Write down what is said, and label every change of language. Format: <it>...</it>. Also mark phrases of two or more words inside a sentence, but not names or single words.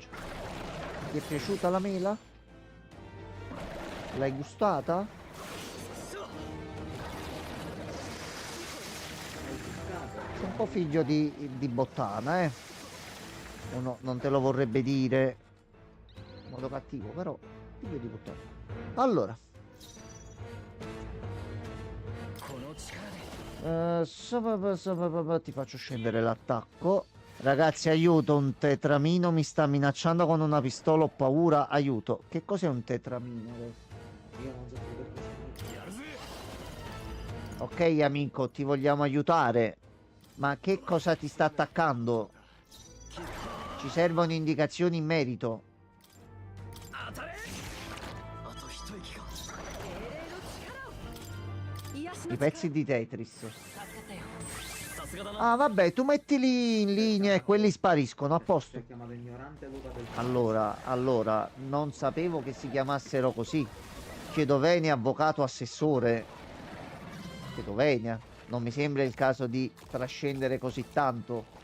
<it>Ti è piaciuta la mela? L'hai gustata? Sei un po' figlio di bottana, eh? Uno non te lo vorrebbe dire in modo cattivo, però figlio di bottana. Allora,</it> <ja>この力で</ja> <it>ti faccio scendere l'attacco. Ragazzi, aiuto, un tetramino mi sta minacciando con una pistola, ho paura, aiuto. Che cos'è un tetramino adesso? Io non so più perché sono...</it> <ja>やるぜ</ja> <it>Ok, amico, ti vogliamo aiutare. Ma che cosa ti sta attaccando? Ci servono indicazioni in merito.</it> <ja>当たれあと一息か</ja> <it>I pezzi di Tetris.</it> <ja>助かったよさすがだな</ja> <it>Ah, vabbè, tu mettili in linea e quelli spariscono, a Si posto. è chiamato ignorante Luca del Allora, non sapevo che si chiamassero così. Chiedo venia, avvocato, assessore. Chiedo venia. Non mi sembra il caso di trascendere così tanto.</it>